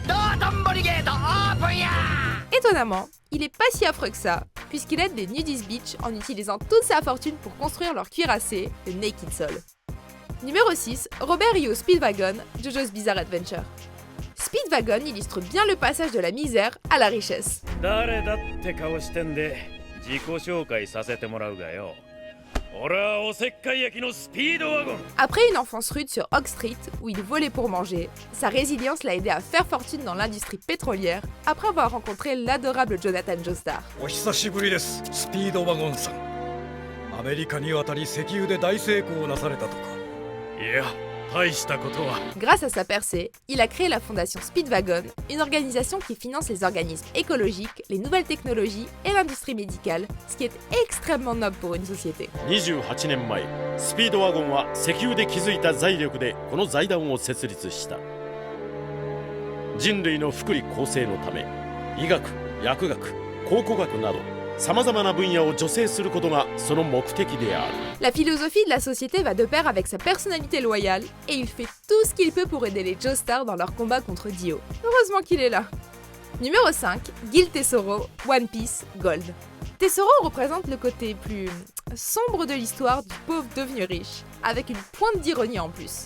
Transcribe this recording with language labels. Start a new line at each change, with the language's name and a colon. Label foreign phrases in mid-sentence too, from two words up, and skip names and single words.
French: Étonnamment, il est pas si affreux que ça, puisqu'il aide des nudist beach en utilisant toute sa fortune pour construire leur cuirassé, le Naked Soul. Numéro 6, Robert Ryo Speedwagon, JoJo's Bizarre Adventure. Speedwagon illustre bien le passage de la misère à la richesse.
Japanese: 誰だって顔してんで自己紹介させてもらうがよ。俺はおせっかい焼きのスピードワゴン。
French: Après une enfance rude sur Oak Street, où il volait pour manger, sa résilience l'a aidé à faire fortune dans l'industrie pétrolière, après avoir rencontré l'adorable Jonathan Joestar.
Japanese: お久しぶりです、スピードワゴンさん。アメリカに渡り石油で大成功なされたとか。いや、大したことは。
French: Grâce à sa percée, il a créé la fondation Speedwagon, une organisation qui finance les organismes écologiques, les nouvelles technologies et l'industrie médicale, ce qui est extrêmement noble pour une société.
Japanese: 28 年前スピードワゴンは石油で築いた財力でこの財団を設立した。人類の福利厚生のため医学、薬学、考古学などさまざまな分野を助成することがその目的である。
French: La philosophie de la société va de pair avec sa personnalité loyale et il fait tout ce qu'il peut pour aider les Joestars dans leur combat contre Dio. Heureusement qu'il est là. Numéro 5, Gil Tesoro, One Piece, Gold. Tesoro représente le côté plus sombre de l'histoire du pauvre devenu riche, avec une pointe d'ironie en plus.